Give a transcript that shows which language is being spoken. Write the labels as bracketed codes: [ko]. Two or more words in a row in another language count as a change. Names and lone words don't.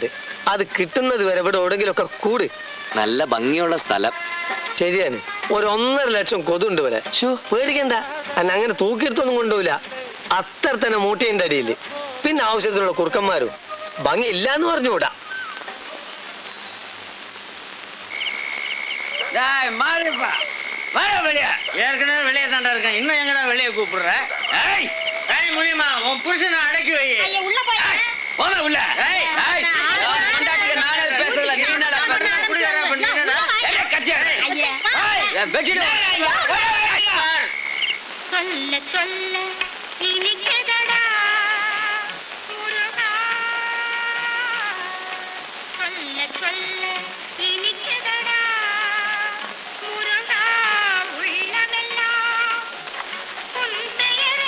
[ml] അത് കിട്ടുന്നത് വരെ ഇവിടെ എവിടെങ്കിലൊക്കെ കൂട്. നല്ല ഭംഗിയുള്ള സ്ഥലം. ശരിയാണ്. 1.5 ലക്ഷം കൊതുണ്ട് ഇവിടെ. പേടിക്കണ്ട, അന്നെ അങ്ങനെ തൂക്കിയെടുത്തൊന്നും കൊണ്ടുപോയില്ല. അത്ര തന്നെ മൂട്ടിയതിന്റെ അടിയിൽ. പിന്നെ ആവശ്യത്തിലുള്ള കുറുക്കന്മാരും. ഭംഗി ഇല്ലാന്ന് പറഞ്ഞുകൂടാ. [ta] ஏற்கனவே வெளியே தாண்டா இருக்கேன், இன்னும் எங்கடா வெளியே கூப்பிடுற? முடியுமா? உன் புருஷனை அடக்கி வை. போன உள்ள. பேசல நீ என்னடா குடிகாரா பண்ணா கத்தியா சொல்ல சொல்ல இனிக்கதடா முருகா, சொல்ல சொல்ல இனிக்கதடா முருகா, உள்ளமெல்லாம் உன் பெயரை